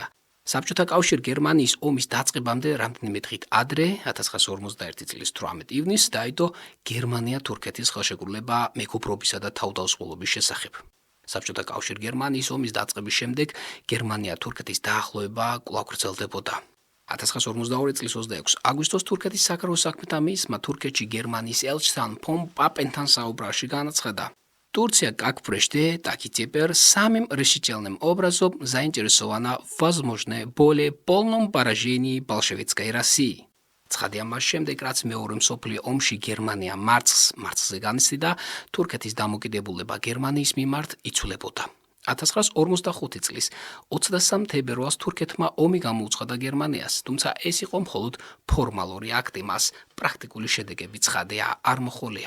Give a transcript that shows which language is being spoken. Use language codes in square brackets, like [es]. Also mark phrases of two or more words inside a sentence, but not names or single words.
[ka] საბჭოთა კავშირ გერმანიის ომის დაწყებამდე რამდენიმე დღით ადრე 1951 წლის 18 ივნისს დაიდო გერმანია-თურქეთის ხელშეკრულება მეგობრობისა და თავდაუსხმელობის შესახებ. საბჭოთა კავშირ გერმანიის ომის დაწყების შემდეგ გერმანია-თურქეთის დაახლოება კვლავ გრძელდებოდა. 1952 წლის 26 აგვისტოს თურქეთის საგარეო საქმეთა მინისტრმა თურქეთში германიის ელჩთან ფონ პაპენთან საუბრაში განაცხადა: [ru] Турция, как прежде, так и теперь самым решительным образом заинтересована в возможно более полном поражении большевистской России. [ka] ცხადია მას შემდეგ, რაც მეორე მსოფლიო ომში გერმანია მარცხზე განიცდიდა, თურქეთის დამოკიდებულება გერმანიის მიმართ იცვლებოდა. 1945 წლის 23 თებერვალს თურქეთმა ომი გამოუცხადა გერმანიას, თუმცა ეს იყო მხოლოდ ფორმალური აქტი, მას პრაქტიკული შედეგები ცხადია არ მოჰყოლია.